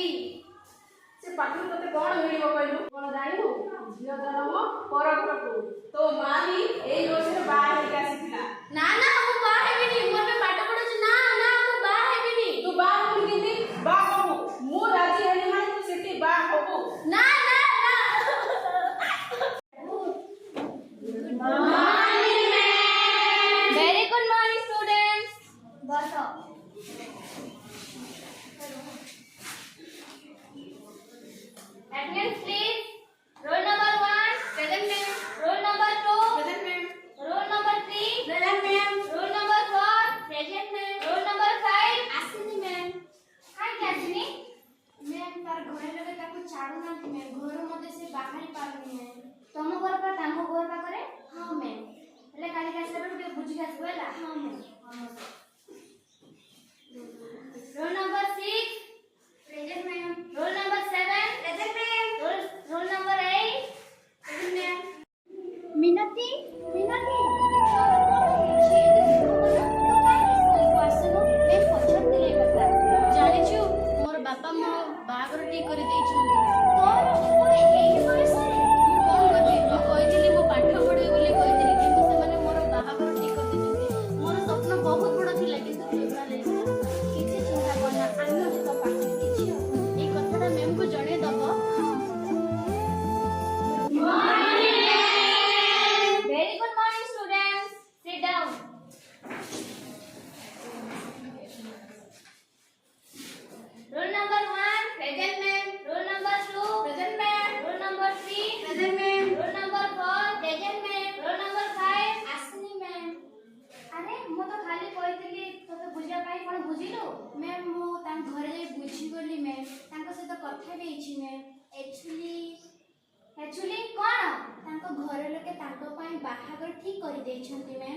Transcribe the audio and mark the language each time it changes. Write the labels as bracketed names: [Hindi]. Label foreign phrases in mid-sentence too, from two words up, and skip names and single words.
[Odia] ସେ ପାଠରୁ ତତେ କ'ଣ ମିଳିବ କହିଲୁ? କ'ଣ ଜାଣିବୁ? ଝିଅ ଜନ୍ମ ପର ଘରକୁ। ତୋ ମା ବି ଏଇ ବର୍ଷରେ ବାହା ହେଇକି ଆସିଥିଲା। ନା ନା, ମୁଁ ବାହା ହେବିନି। ମୁଁ ଏବେ ପାଠ ପଢୁଛି। ନା ନା, ମୁଁ ବାହା ହେବିନି। ତୁ ବାହା ହବୁ କେମିତି? ବାହା ହବୁ, ମୁଁ ରାଜି ହେଲି ମାନେ ତୁ ସେଠି ବାହା ହବୁ। ନା ନା ନା। [English] Very good morning, students. ବସ। Attendance please. Roll number 1, present ma'am. Roll number 2, present ma'am. Roll number 3, present ma'am. Roll number 4, present ma'am. Roll number 5, [Odia] ଆସିନି ma'am. କାହିଁକି ଆସିନି? ma'am, ତାର ଘରେ ଲୋକେ ତାକୁ ଛାଡୁନାହାନ୍ତି ma'am। ଘରୁ ମଧ୍ୟ ସେ ବାହାରି ପାରୁନି ma'am। ତମ ଘର ପା ତାଙ୍କ ଘର ପାଖରେ? ହଁ ma'am। ହେଲେ କାଲିକି ଆସିଲା ବେଳକୁ ଟିକେ ବୁଝିକି ଆସିବ ହେଲା? ହଁ ma'am। [English] Roll number 6, present ma'am. Roll number 7, present ma'am. Roll number 8, present ma'am. [Odia] ମିନତି, ମିନତି। ଜାଣିଛୁ, ମୋର ବାପା ମୋ ବାହାଘର ଠିକ କରିଦେଇଛନ୍ତି। ଏଇ ବୟସରେ ମୁଁ କ'ଣ କରିବି? ମୁଁ କହିଥିଲି ମୁଁ ପାଠ ପଢ଼ିବି ବୋଲି କହିଥିଲି, କିନ୍ତୁ ସେମାନେ ମୋର ବାହାଘର ଠିକ କରିଦେଇଛନ୍ତି। ମୋର ସ୍ୱପ୍ନ ବହୁତ ବଡ଼ ଥିଲା, କିନ୍ତୁ କିଛି ଚିନ୍ତା କରନା, ଆମେ ଅଛୁ ତୋ ପାଖରେ, କିଛି ହବନି। ଏଇ କଥାଟା ମ୍ୟାମକୁ ଜଣେଇଦବ। [English] Very good morning, students. Sit down. Roll number 1, present ma'am. Roll number 2, present ma'am. Roll number 3, present ma'am. Roll number 4, present ma'am. Roll number 5, [Odia] ଆସିନି ma'am. ଆରେ ମୁଁ ତ ଖାଲି କହିଥିଲି ତୋତେ ବୁଝିବା ପାଇଁ, କ'ଣ ବୁଝିଲୁ? ମ୍ୟାମ୍, ମୁଁ ତାଙ୍କ ଘରେ ଯାଇ ବୁଝିଗଲି ମ୍ୟାମ୍। ତାଙ୍କ ସହିତ କଥା ବି ହେଇଛି ମ୍ୟାମ୍। ଆକ୍ଚୁଆଲି କ'ଣ? ତାଙ୍କ ଘର ଲୋକେ ତାଙ୍କ ପାଇଁ ବାହାଘର ଠିକ କରିଦେଇଛନ୍ତି ମ୍ୟାମ୍।